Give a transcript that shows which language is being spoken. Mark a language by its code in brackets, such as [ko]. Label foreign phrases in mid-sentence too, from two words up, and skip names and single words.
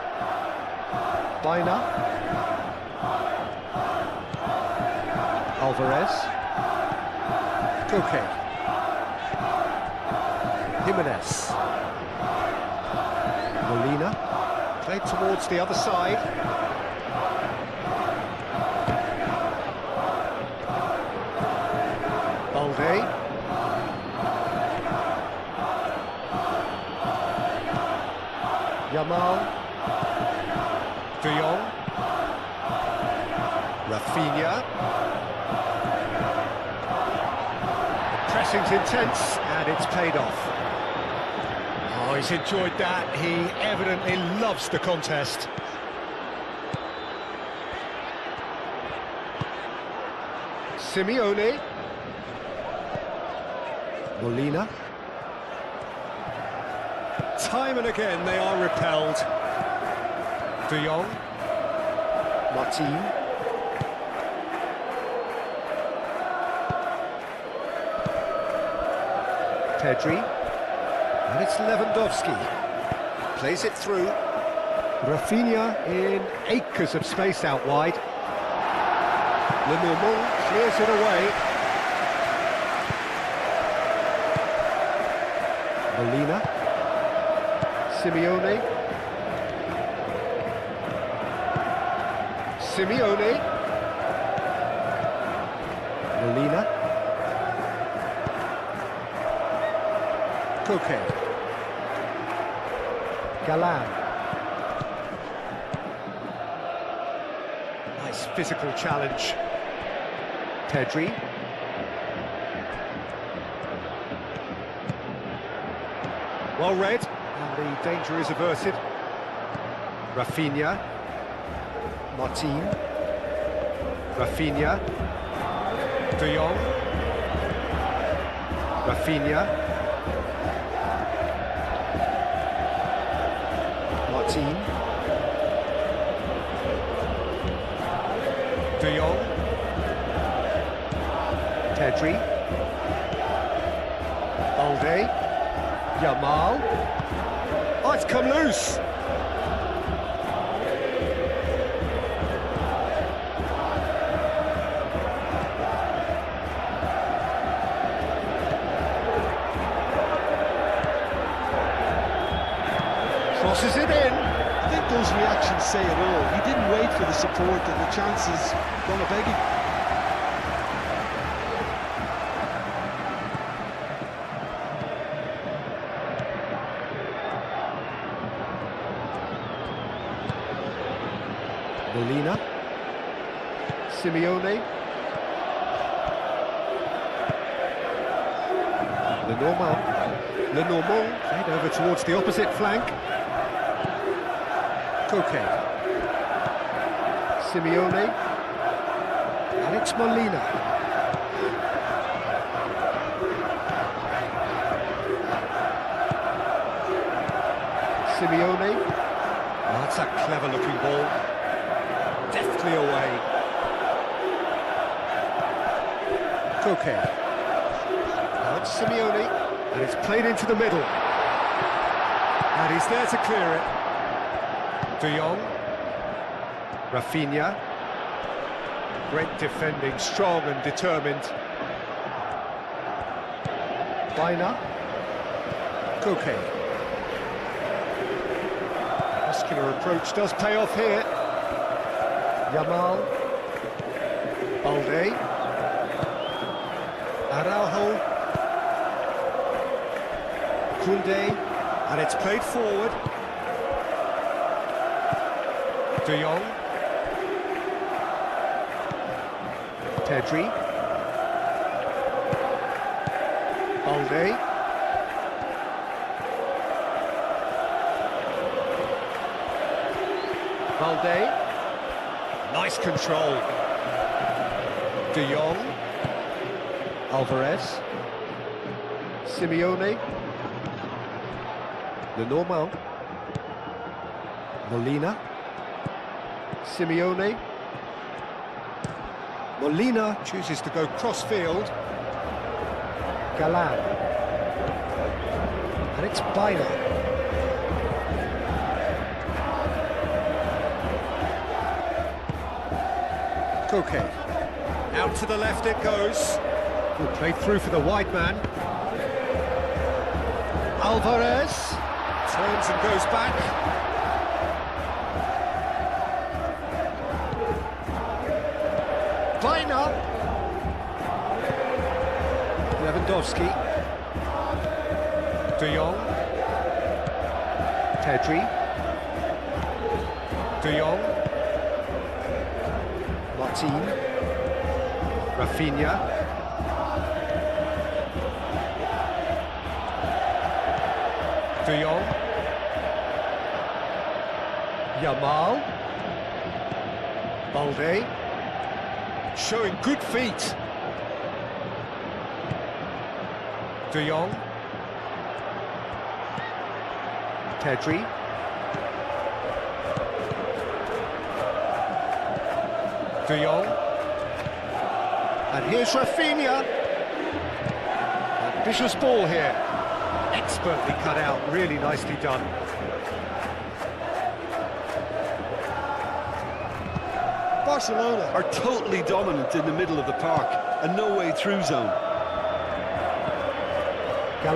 [en] Bayern. Alvarez. Koke. Jimenez. Molina. Played towards the other side. Balde. Yamal. De Jong. Rafinha. The pressing's intense and it's paid off. Oh, he's enjoyed that. He evidently loves the contest. Simeone. Molina. Time and again they are repelled. De Jong. Martin. Pedri. And it's Lewandowski. Plays it through. Rafinha in acres of space out wide. Le Normand clears it away. Molina. Simeone. Simeone. Molina. Koke. Galan. Nice physical challenge. Pedri. Well read, and the danger is averted. Rafinha. Martin. Rafinha. De Jong. Rafinha. Martin. De Jong. Pedri. Balde. Yamal. Oh, it's come loose. Crosses it in. I think those reactions say it all. He didn't wait for the support, and the chances gone a begging. Molina. Simeone. Lenormand played over towards the opposite flank. Koke. Simeone. Alex Molina. Simeone. Oh, that's a clever looking ball. Deftly away. Koke. Now it's Simeone, and it's played into the middle. And he's there to clear it. De Jong. Rafinha. Great defending, strong and determined. Bayern. Koke. Muscular approach does pay off here. Yamal. Balde. Araujo. Kunde. And it's played forward. De Jong. Pedri. Balde. Balde. Nice control. De Jong. Alvarez. Simeone. Lenormand. Molina. Simeone. Molina chooses to go cross-field. Galan. And it's Bayern. Koke. Out to the left it goes. Good play through for the wide man. Alvarez. Turns and goes back. Bayern. Lewandowski. De Jong. Pedri. De Jong. Martin. Rafinha. De Jong. Yamal. Balde. Showing good feet. De Jong. Pedri. De Jong. And here's Rafinha. Ambitious ball here. Expertly cut out, really nicely done. Barcelona are totally dominant in the middle of the park, a no-way-through zone.